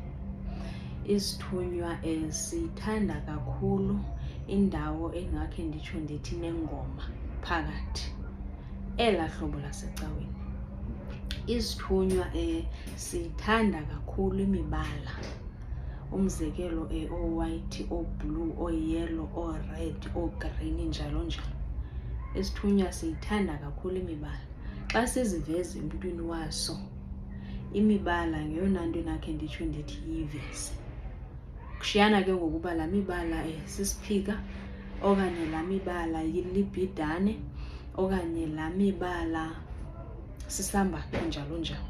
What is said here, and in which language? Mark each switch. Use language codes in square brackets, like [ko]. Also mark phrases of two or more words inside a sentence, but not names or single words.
[xh] Isithunywa sithanda kakhulu indawo engakhe nditsho ndithi nengoma phakathi, elaa hlobo lasecaweni. Isithunywa sithanda kakhulu imibala. Umzekelo oo-white, oo-blue, oo-yellow, oo-red, oo-green njalo njalo. Isithunywa siyithanda kakhulu imibala. Xa siziveza emntwini waso, imibala ngeyona nto nakhe nditsho ndithi yiveze. Kushiyana ke ngokuba laa mibala sisiphika, okanye laa mibala libhidane, okanye laa mibala sisambatho njalo njalo.